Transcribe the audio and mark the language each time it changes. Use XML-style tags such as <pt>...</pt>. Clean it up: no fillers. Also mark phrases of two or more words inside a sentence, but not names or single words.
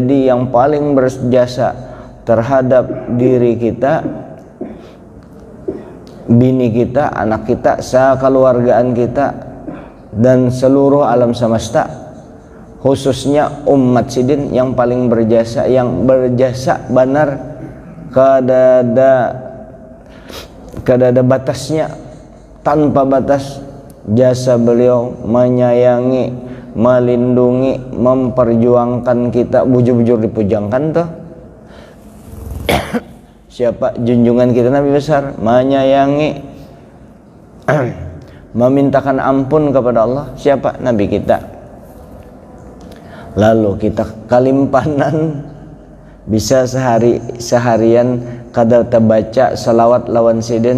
<id>Jadi yang paling berjasa terhadap diri kita, bini kita, anak kita, sakeluargaan kita, dan seluruh alam semesta, khususnya umat sidin yang paling berjasa, yang berjasa benar</id> <bjn>kadada batasnya, tanpa batas jasa beliau menyayangi, melindungi,</bjn> <id>memperjuangkan kita, bujur-bujur dipujangkan tuh. Siapa? Junjungan kita Nabi besar, menyayangi, memintakan ampun kepada Allah. Siapa? Nabi kita.</id> <bjn>Lalu kita kalimpanan bisa seharian kada terbaca salawat lawan sidin.</bjn>